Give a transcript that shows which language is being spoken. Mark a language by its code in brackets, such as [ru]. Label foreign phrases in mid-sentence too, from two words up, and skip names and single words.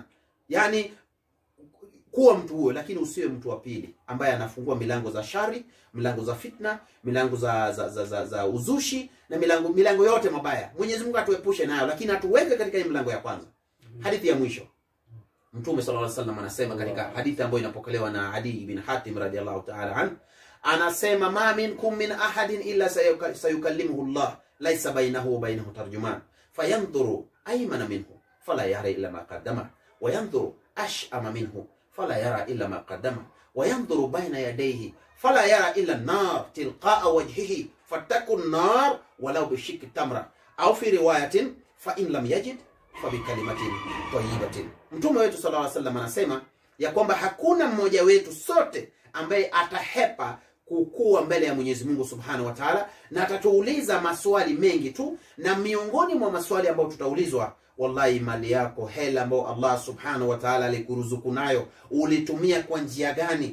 [sw] Yani kuwa mtu huo, lakini usiwe mtu wa pili ambaye anafungua milango za shari, milango za fitna, milango za uzushi na milango yote mabaya. Mwenyezi Mungu atuepushe nayo, lakini atuweke katika hii milango ya kwanza. Hadithi ya mwisho. Mtume [ar] صلى الله عليه وسلم [sw] anasema katika hadithi ambayo inapokelewa na Adi ibn Hatim [ar] رضي الله تعالى عن, anasema ما منكم من أحد إلا سيكلمه الله ليس بينه وبينه ترجمان فينظر أيمن منه فلا يرى إلا ما قدمه وينظر أشأم منه فلا يرى إلا ما قدمه وينظر بين يديه فلا يرى إلا النار تلقاء وجهه فاتقوا النار ولو بشق تمرة أو في رواية فإن لم يجد فبكلمة طيبة. [sw] Mtume wetu [ar] صلى الله عليه وسلم [sw] anasema ya kwamba hakuna mmoja wetu sote ambaye atahepa kukua mbele ya Mwenyezi Mungu [ar] سبحانه وتعالى, [sw] na atatuuliza maswali mengi tu, na miongoni mwa maswali ambayo tutaulizwa, wallahi mali yako, hela ambayo Allah [ar] سبحانه وتعالى [sw] alikuruzuku nayo, ulitumia kwa njia gani?